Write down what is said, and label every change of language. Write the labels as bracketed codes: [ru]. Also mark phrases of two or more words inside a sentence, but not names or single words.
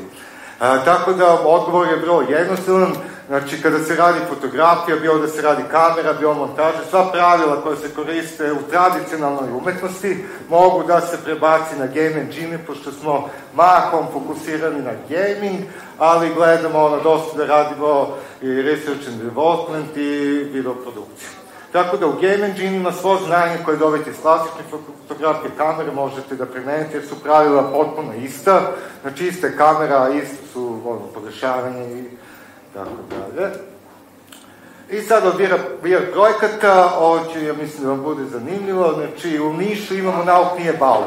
[sr] Tako da, odgovor je vrlo jednostavan. Znači, kada se radi fotografija, bilo da se radi kamera, bilo montaža, sva pravila koja se koriste u tradicionalnoj umetnosti mogu da se prebaci na [en] game engine, [sr] pošto smo mahom fokusirani na gaming, ali gledamo dosta da radimo i [en] research and development [sr] i video produkciju. Tako da u game engine-ima svo znanje koje dobijete iz klasične fotografije kamere možete da primenite, jer su pravila potpuno ista. Znači, ista je kamera, isto su podešavanje i tako dalje. I sad od VR projekata, ovo će, ja mislim da vam bude zanimljivo, znači u Nišu imamo Nauk nije bauk.